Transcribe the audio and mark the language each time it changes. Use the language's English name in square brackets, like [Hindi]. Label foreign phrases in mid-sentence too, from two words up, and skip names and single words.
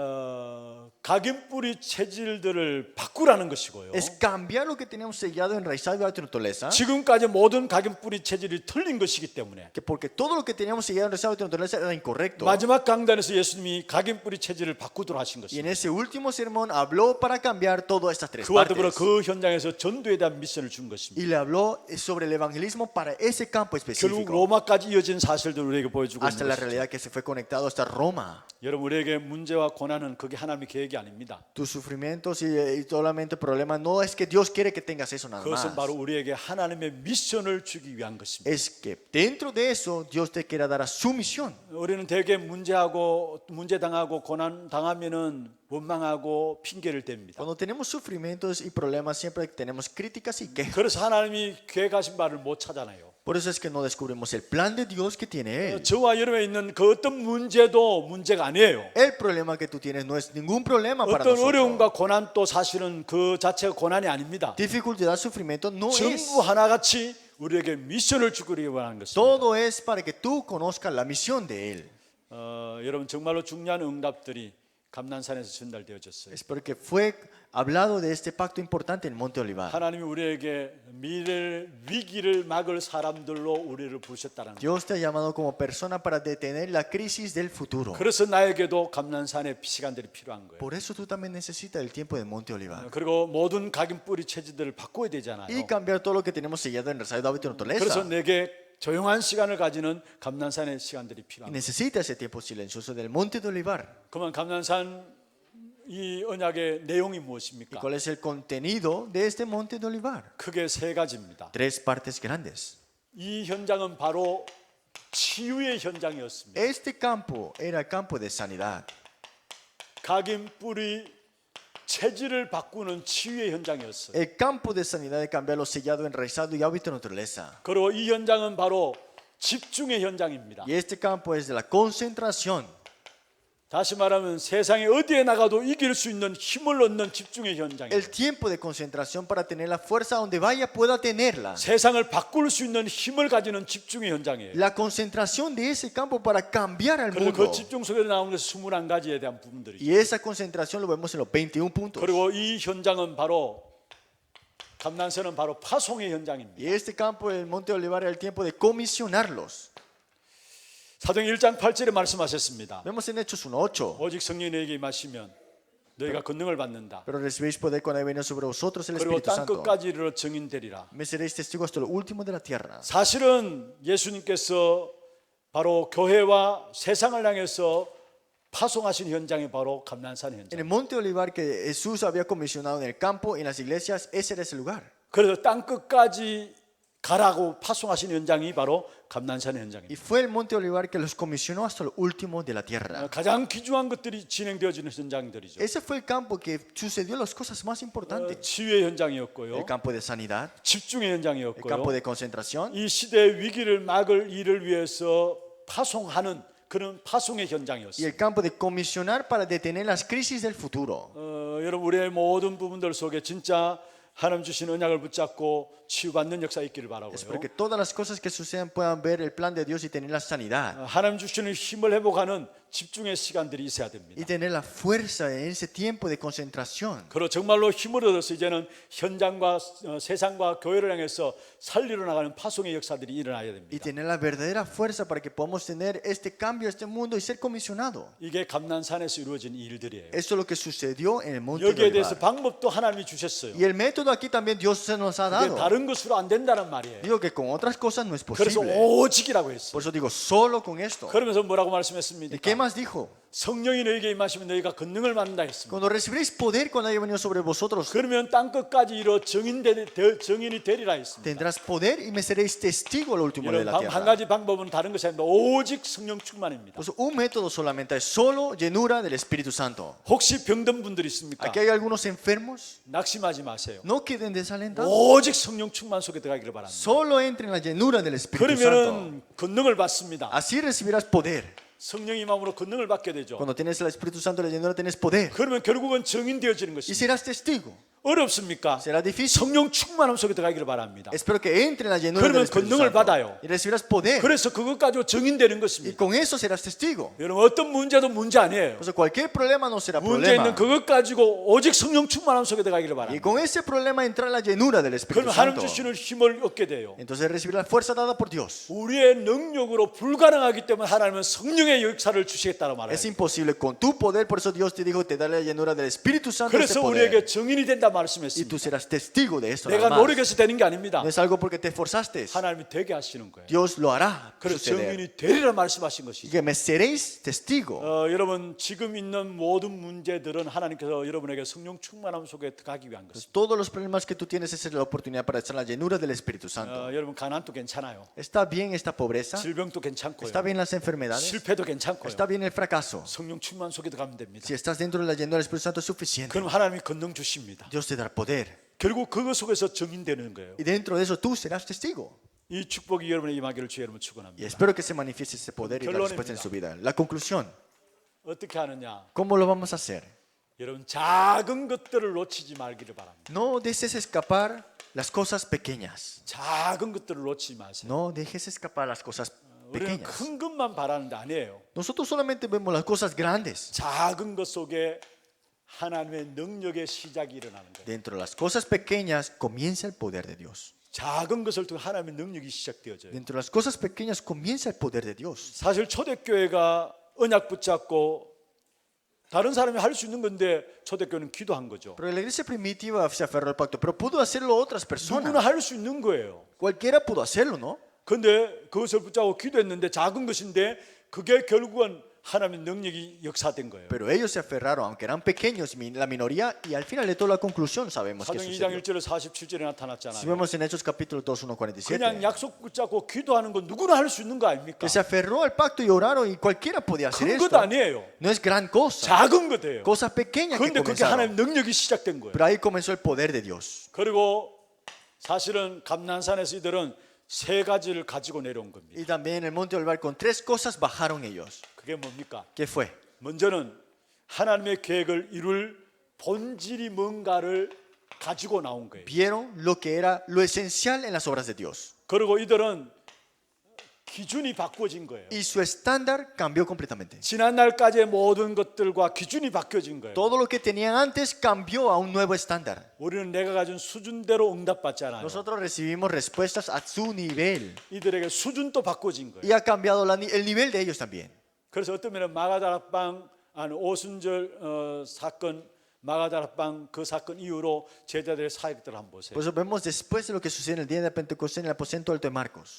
[Korean] 각인 뿌리 체질들을 바꾸라는 것이고요. [Spanish] Es cambiar lo que teníamos sellado, enraizado y hábito de naturaleza. [Korean] 지금까지 모든 각인 뿌리 체질이 틀린 것이기 때문에 [Spanish] Que porque todo lo que teníamos sellado, enraizado y hábito de naturaleza era incorrecto. [Korean] 마지막 강단에서 예수님이 각인 뿌리 체질을 바꾸도록 하신 [Spanish] Y en [Korean] 것입니다. [Spanish] ese último sermón habló para cambiar todas estas tres [Korean] 그와 더불어 [Spanish] partes. [Korean] 그 현장에서 전도에 대한 미션을 준 것입니다. [Spanish] Y le habló sobre el evangelismo para ese campo [Korean] 결국 [Spanish] específico. [Korean] 로마까지 이어진 사실들을 우리에게 보여주고 [Spanish] Hasta [Korean] 있는 [Spanish] la [Korean] 것이죠. [Spanish] realidad que se fue conectado hasta Roma. [Korean] 여러분 우리에게 문제와 고난은 그게 하나님의 계획이 아닙니다. [Spanish] Tus sufrimientos y solamente problemas no es que Dios quiere que tengas eso nada [Korean] 그것은 [Spanish] más. [Korean] 바로 우리에게 하나님의 미션을 주기 위한 것입니다. [Spanish] Es que dentro de eso Dios te quiere dar a su misión. [Korean] 우리는 대개 문제 당하고 고난 당하면은 원망하고 핑계를 댑니다. [Spanish] Cuando tenemos sufrimientos y problemas siempre tenemos críticas y quejas. [Korean] 그래서 하나님이 계획하신 바를 못 찾아내요. [Spanish] Por eso es que no descubrimos el plan de Dios que tiene Él. [Korean] 저와 여러분에 있는 그 어떤 문제도 문제가 아니에요. [Spanish] El problema que tú tienes no es ningún problema para [Korean] 어떤 [Spanish] nosotros. [Korean] 어려움과 고난도 사실은 그 자체가 고난이 아닙니다. [Spanish] Dificultad, sufrimiento no es. [Korean] 전부 하나같이 우리에게 미션을 주기를 원하는 것입니다. [Spanish] Todo es para que tú conozcas la misión de Él. [Korean] 여러분 정말로 중요한 응답들이 감난산에서 전달되어졌어요. [Spanish] Es porque fue hablado de este pacto importante en Monte Olivar. [Korean] 하나님이 우리에게 미래 위기를 막을 사람들로 우리를 부르셨다는 것. [Spanish] Dios te ha llamado como persona para detener la crisis del futuro. [Korean] 그래서 나에게도 감난산의 시간들이 필요한 거예요. [Spanish] Por eso tú también necesitas el tiempo de Monte Olivar. [Korean] 그리고 모든 각인 뿌리 체질들을 바꿔야 [Spanish] Y [Korean] 되잖아요. [Spanish] cambiar todo lo que tenemos sellado en el de hábito de [Korean] 그래서 [Spanish] naturaleza. [Korean] 내게 조용한 시간을 가지는 감난산의 시간들이 [Spanish] Y [Korean] 필요합니다. [Spanish] necesita ese tiempo silencioso del Monte de Olivar. [Korean] 그러면 감난산 이 언약의 내용이 [Spanish] ¿Y [Korean] 무엇입니까? [Spanish] cuál es el contenido de este Monte de Olivar? [Korean] 크게 세 가지입니다. [Spanish] Tres partes grandes. [Korean] 이 현장은 바로 치유의 현장이었습니다. [Spanish] Este campo era el campo de sanidad. [Korean] 각인 뿌리 체질을 바꾸는 치유의 현장이었어요. [Spanish] El campo de sanidad de cambiar lo sellado, enraizado y hábito de naturaleza. [Korean] 그리고 이 현장은 바로 집중의 현장입니다. [Spanish] Y este campo es de la concentración. [Korean] 다시 말하면 세상에 어디에 나가도 이길 수 있는 힘을 얻는 집중의 현장이에요. [Spanish] El tiempo de concentración para tener la fuerza donde vaya pueda tenerla. [Korean] 세상을 바꿀 수 있는 힘을 가지는 집중의 현장이에요. [Spanish] La concentración de ese campo para cambiar al [Korean] 그리고 [Spanish] mundo. [Korean] 그 집중 속에 나오는 것이 21가지에 대한 부분들이죠. [Spanish] Y esa concentración lo vemos en los 21 puntos. [Korean] 그리고 이 현장은 바로 감난산은 바로 파송의 현장입니다. [Spanish] Y este campo del Monte Olivar era el tiempo de comisionarlos. [Korean] 사도행 1장 8절에 말씀하셨습니다. [Spanish] Vemos en Hechos 1:8. [Korean] 오직 성령이 너에게 임하시면 너희가 권능을 받는다. [Spanish] Pero recibiréis poder cuando haya venido sobre vosotros el [Korean] 그리고 [Spanish] Espíritu [Korean] 땅 [Spanish] Santo. [Korean] 끝까지 이르러 증인되리라. [Spanish] Me seréis testigos hasta lo último de la tierra. [Korean] 사실은 예수님께서 바로 교회와 세상을 향해서 파송하신 현장이 바로 감난산 [Spanish] En [Korean] 현장. [Spanish] el Monte Olivar que Jesús había comisionado en el campo y en las iglesias, ese era ese lugar. [Korean] 그래서 땅 끝까지 가라고 파송하신 현장이 바로 감난산의 [Spanish] Y [Korean] 현장입니다. [Spanish] fue el monte Olivar que los comisionó hasta lo último de la tierra. [Korean] 가장 귀중한 것들이 진행되어지는 현장들이죠. [Spanish] Ese fue el campo que sucedió las cosas más importantes. [Korean] 치유의 [Spanish] El [Korean] 현장이었고요. [Spanish] campo de sanidad, [Korean] 집중의 [Spanish] el [Korean] 현장이었고요. [Spanish] campo de concentración [Korean] 이 시대의 위기를 막을 일을 위해서 파송하는 그런 파송의 [Spanish] y [Korean] 현장이었어요. [Spanish] el campo de comisionar para detener las crisis del futuro. [Korean] 여러분 우리의 모든 부분들 속에 진짜 하나님 주신 언약을 붙잡고 치유받는 역사 있기를 바라고요. [Spanish] Espero que todas las cosas que sucedan puedan ver el plan de Dios y tener la sanidad [Korean] 하나님 주시는 힘을 회복하는 집중의 시간들이 있어야 됩니다. [Spanish] y tener la fuerza en ese tiempo de concentración. [Korean] 그리고 정말로 힘을 얻어서 이제는 현장과 세상과 교회를 향해서 살리러 나가는 파송의 역사들이 일어나야 [Spanish] Y [Korean] 됩니다. [Spanish] tener la verdadera fuerza para que podamos tener este cambio, este mundo y ser comisionado. [Korean] 이게 감난산에서 이루어진 일들이에요. [Spanish] Eso es lo que sucedió en el monte de [Korean] 여기에 대해서 [Spanish] Olivar. [Korean] 방법도 하나님이 주셨어요. [Spanish] Y el método aquí también Dios se nos ha [Korean] 근데 [Spanish] dado. [Korean] 다른 것으로 안 된다는 말이에요. [Spanish] Digo que con otras cosas no es [Korean] 그래서 [Spanish] posible. [Korean] 오직이라고 했어요. [Spanish] Por eso digo, solo con esto. [Korean] 그러면서 뭐라고 [Spanish] ¿Y [Korean] 말씀했습니까? [Spanish] qué más dijo? [Korean] 성령이 너희에게 임하시면 너희가 권능을 받는다 했습니다. [Spanish] Cuando recibiréis poder cuando haya venido sobre vosotros, [Korean] 그러면 땅 끝까지 이뤄 정인이 되리라 했습니다. [Spanish] tendrás poder y me seréis testigo al último de [Korean] 여러분 [Spanish] la [Korean] 한 [Spanish] tierra. [Korean] 가지 방법은 다른 것이 아닙니다. 오직 성령 충만입니다. [Spanish] Pues un método solamente es solo llenura del Espíritu Santo. [Korean] 혹시 병든 분들 있습니까? [Spanish] Aquí hay algunos enfermos, [Korean] 낙심하지 마세요. [Spanish] no queden desalentados. [Korean] 오직 성령 충만 속에 들어가기를 바랍니다. [Spanish] Solo entren en la llenura del Espíritu Santo. [Korean] 그러면은 권능을 받습니다. [Spanish] Así recibirás poder. [Korean] 성령의 마음으로 권능을 받게 되죠. [Spanish] Cuando tienes el Espíritu Santo, la llenura, tienes poder. [Korean] 그러면 결국은 정인되어지는 [Spanish] Y [Korean] 것입니다. [Spanish] serás testigo. [Korean] 어렵습니까? [Spanish] Será difícil. [Korean] 성령 충만함 속에 들어가기를 바랍니다. [Spanish] Espero que entre en la llenura [Korean] 그러면 [Spanish] del Espíritu [Korean] 권능을 [Spanish] Santo. [Korean] 받아요. [Spanish] Y recibirás poder. [Korean] 그래서 그것 가지고 정인되는 [Spanish] Y [Korean] 것입니다. [Spanish] con eso serás testigo. [Korean] 여러분 어떤 문제도 문제 아니에요. [Spanish] Por eso cualquier problema no será [Korean] 문제 있는 [Spanish] problema. [Korean] 그것 가지고 오직 성령 충만함 속에 들어가기를 [Spanish] Y [Korean] 바랍니다. [Spanish] con ese problema entrar en la llenura del Espíritu [Korean] 그러면 하나님 [Spanish] Santo. [Korean] 주시는 힘을 얻게 돼요. [Spanish] Entonces recibirás la fuerza dada por Dios. [Korean] 우리의 능력으로 불가능하기 때문에 하나님은 성령의 역사를 주시겠다고 말해요. [Spanish] Es imposible con tu poder, por eso Dios te dijo, te daré la llenura del Espíritu Santo. Ese [Korean] 그래서 [Spanish] poder. [Korean] 우리에게 정인이 된다 [Spanish] Y tú [Korean] 말씀했습니다. [Spanish] serás testigo de eso. [Korean] 내가 [Spanish] nada más. [Korean] 노력해서 되는 게 아닙니다. [Spanish] No es algo porque te esforzaste. [Korean] 하나님이 되게 하시는 거예요. [Spanish] Dios lo hará [Korean] 그래서 [Spanish] suceder. [Korean] 정인이 되리라 말씀하신 [Spanish] Y [Korean] 것이죠. [Spanish] que me seréis testigo. [Korean] 여러분 지금 있는 모든 문제들은 하나님께서 여러분에게 성령 충만함 속에 가기 위한 것입니다. [Spanish] Todos los problemas que tú tienes, esa es la oportunidad para estar en la llenura del Espíritu Santo. [Korean] 여러분 가난도 괜찮아요. [Spanish] Está bien esta pobreza, [Korean] 질병도 괜찮고요. [Spanish] está bien las enfermedades, [Korean] 실패도 괜찮고요. [Spanish] está bien el fracaso. [Korean] 성령 충만 속에 들어가면 됩니다. [Spanish] Si estás dentro de la llenura del Espíritu Santo es suficiente. [Korean] 그럼 하나님이 권능 주십니다. [Spanish] Dios te dará poder. [Korean] 결국 그것 속에서 정인되는 거예요. [Spanish] Y dentro de eso tú serás testigo. [Korean] 이 축복이 여러분의 임하기를 주의 이름으로 [Spanish] Y [Korean] 축원합니다. [Spanish] espero que se manifieste ese poder y la respuesta en su vida. La conclusión, [Korean] 어떻게 하느냐? [Spanish] ¿cómo lo vamos a hacer? [Korean] 여러분 작은 것들을 놓치지 말기를 바랍니다. [Spanish] No dejes escapar las cosas pequeñas. [Korean] 작은 것들을 놓치지 마세요. [Spanish] No dejes escapar las cosas [Korean] 우리는 [Spanish] pequeñas. [Korean] 큰 것만 바라는데 아니에요. [Spanish] Nosotros solamente vemos las cosas grandes. [Korean] 작은 것 속에 하나님의 능력의 시작이 일어나는 거예요. [Spanish] Dentro de las cosas pequeñas comienza el poder de Dios. [Korean] 작은 것을 통해 하나님의 능력이 시작되어져요. [Spanish] Dentro de las cosas pequeñas comienza el poder de Dios. [Korean] 사실 초대교회가 언약 붙잡고 다른 사람이 할 수 있는 건데 초대교회는 기도한 거죠. [Spanish] Pero la iglesia primitiva se aferró al pacto, pero pudo hacerlo otras [Korean] 누구나 [Spanish] personas. [Korean] 할 수 있는 거예요. [Spanish] Cualquiera pudo hacerlo, ¿no? [Korean] 근데 그것을 붙잡고 기도했는데 작은 것인데 그게 결국은 하나님의 능력이 역사된 거예요. [Spanish] Pero ellos se aferraron, aunque eran pequeños, la minoría, y al final de toda la conclusión sabemos que [Korean] 사도행 2장 [Spanish] sucedió. [Korean] 1절에 47절에 [Spanish] Si [Korean] 나타났잖아요. [Spanish] vemos en Hechos capítulo 2, 1, [Korean] 그냥 [Spanish] 47, [Korean] 약속 붙잡고 기도하는 건 누구나 할 수 있는 거 아닙니까? [Spanish] que se aferró al pacto y oraron y cualquiera podía hacer [Korean] 큰 것 [Spanish] esto. [Korean] 아니에요. [Spanish] No es gran cosa, [Korean] 작은 거예요. [Spanish] cosas pequeñas que [Korean] 그런데 그게 [Spanish] comenzaron. [Korean] 하나님의 능력이 시작된 거예요. [Spanish] Pero ahí comenzó el poder de Dios. [Korean] 그리고 사실은 감난산에서 이들은 세 가지를 가지고 내려온 겁니다. [Spanish] Y también en el monte Olivar con tres cosas bajaron ellos. [Korean] 그게 뭡니까? [Spanish] ¿Qué fue? [Korean] 먼저는 하나님의 계획을 이룰 본질이 뭔가를 가지고 나온 거예요. [Spanish] Vieron lo que era lo esencial en las obras de Dios. [Korean] 그리고 이들은 기준이 바꿔진 거예요. [Spanish] Y su estándar cambió completamente. [Korean] 지난날까지의 모든 것들과 기준이 바뀌어진 거예요. [Spanish] Todo lo que tenían antes cambió a un nuevo estándar. [Korean] 우리는 내가 가진 수준대로 응답받지 않아요. [Spanish] Nosotros recibimos respuestas a su nivel. [Korean] 이들에게 수준도 바꿔진 거예요. [Spanish] Y ha cambiado el nivel de ellos también. [Korean] 그래서 어떤 면은 마가다락방 오순절 사건, 마가다락방 그 사건 이후로 제자들의 사역들을 한번 보세요. [Spanish] Por eso vemos después de lo que sucede en el día de Pentecostés en el aposento alto de Marcos.